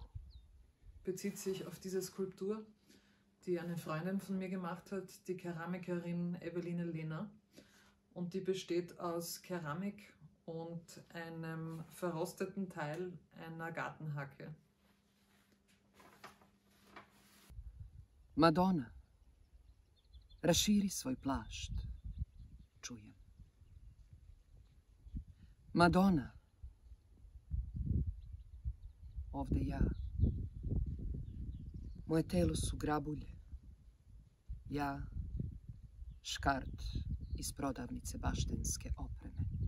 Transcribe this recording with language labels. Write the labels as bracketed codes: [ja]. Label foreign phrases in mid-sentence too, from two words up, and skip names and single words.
[de] Bezieht sich auf diese Skulptur, die eine Freundin von mir gemacht hat, die Keramikerin Eveline Lehner. Und die besteht aus Keramik und einem verrosteten Teil einer Gartenhacke. [sr] Madonna, raširi svoj plašt, čujem. Madonna, ovde ja. Moje telo su grabulje. Ja, škart iz prodavnice baštenske opreme.